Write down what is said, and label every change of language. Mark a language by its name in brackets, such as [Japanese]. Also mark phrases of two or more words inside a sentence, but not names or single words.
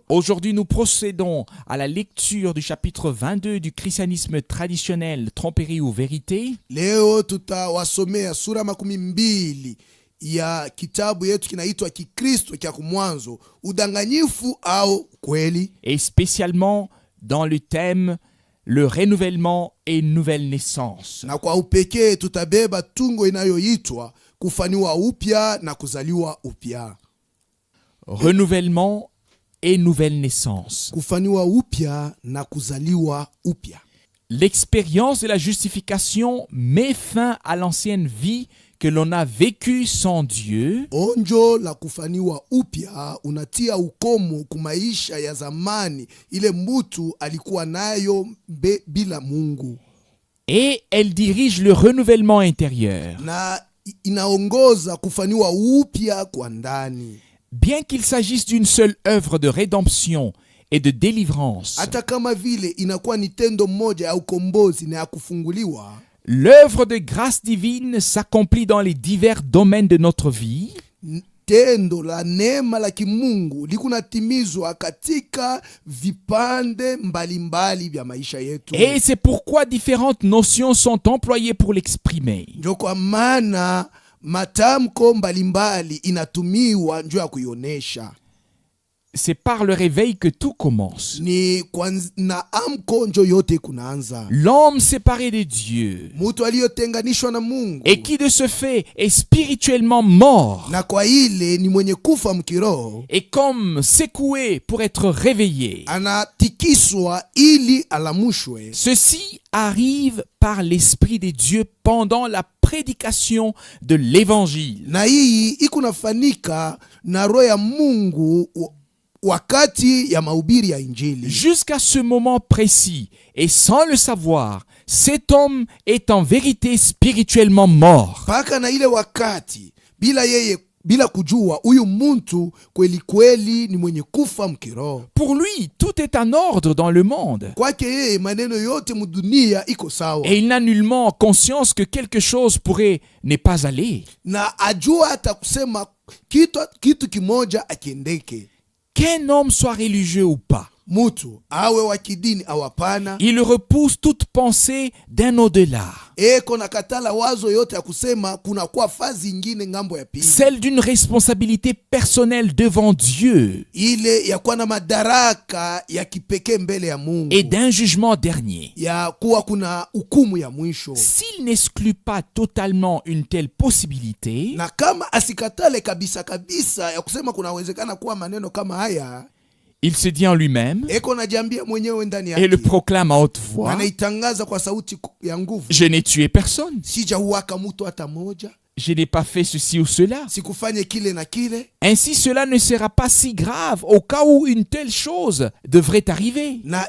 [French] Aujourd'hui, nous procédons à la lecture du chapitre 22 du christianisme traditionnel, tromperie ou vérité. [Swahili] Leo tutawasomea sura 12 ya kitabu yetu kinaitwa Kikristo kya kumwanzo, udanganyifu au kweli. [French] Et spécialement dans le thème le renouvellement et nouvelle naissance. [Swahili] Na kwa upekee tutabeba tungo inayoitwa kufanywa upya na kuzaliwa upya. [French] Renouvellement et nouvelle naissance. [Swahili] Kufanywa upya na kuzaliwa upya. [French] L'expérience de la justification met fin à l'ancienne vie que l'on a vécue sans Dieu. [Swahili] Onjo la kufanywa upya unatia ukomo kumaisha ya zamani ile mtu alikuwa nayo bila Mungu. [French] Et elle dirige le renouvellement intérieur. [Swahili] Na inaongoza kufanywa upya kwa ndani. [French] Bien qu'il s'agisse d'une seule œuvre de rédemption et de délivrance, [Swahili] hata kama vile inakuwa ni tendo moja ya ukombozi na ya kufunguliwa, [French] l'œuvre de grâce divine s'accomplit dans les divers domaines de notre vie. [Swahili] Tendo la neema la kimungu likunatimizwa katika vipande mbalimbali vya maisha yetu. [French] Et c'est pourquoi différentes notions sont employées pour l'exprimer. [Swahili] Ndio kwa maana matamko mbalimbali inatumiwa njoo ya kuionesha. [French] C'est par le réveil que tout commence. [Swahili] Ni na amko njo yote kunaanza. [French] L'homme séparé de Dieu, [Swahili] mtu aliyotenganishwa na Mungu, [French] et qui de ce fait est spirituellement mort, [Swahili] na kwa ile ni mwenye kufa mkiroho, [French] et comme secoué pour être réveillé, [Swahili] anatikiswa ili alamushwe. [French] Ceci arrive par l'Esprit de Dieu pendant la prédication de l'évangile. [Swahili] Na hii ikunafanika na roho ya Mungu wakati ya mahubiri ya Injili. [French] Jusqu'à ce moment précis, et sans le savoir, cet homme est en vérité spirituellement mort. [Swahili] Paka na ile wakati, bila kujua, huyu muntu kweli kweli ni mwenye kufa mkiroho. [French] Pour lui, tout est en ordre dans le monde. [Swahili] Kwake yeye maneno yote mudunia iko sawa. [French] Et il n'a nullement conscience que quelque chose pourrait ne pas aller. [Swahili] Na ajua hata kusema kitu kimoja akiendeke. [French] Qu'un homme soit religieux ou pas, [Swahili] mutu awe wa kidini au hapana, [French] il repousse toute pensée d'un au-delà. [Swahili] Kona katala wazo yote ya kusema kuna kwa fazi ingine ngambo ya pili. [French] Celle d'une responsabilité personnelle devant Dieu. [Swahili] Ile ya kuwa na madaraka ya kipekee mbele ya Mungu. [French] Et d'un jugement dernier. [Swahili] Ya kuwa kuna hukumu ya mwisho. [French] S'il n'exclut pas totalement une telle possibilité, [Swahili] na kama asikatale kabisa ya kusema kunawezekana kuwa maneno kama haya, [French] il se dit en lui-même et le proclame à haute voix: je n'ai tué personne. Je n'ai pas fait ceci ou cela. Ainsi, cela ne sera pas si grave au cas où une telle chose devrait arriver.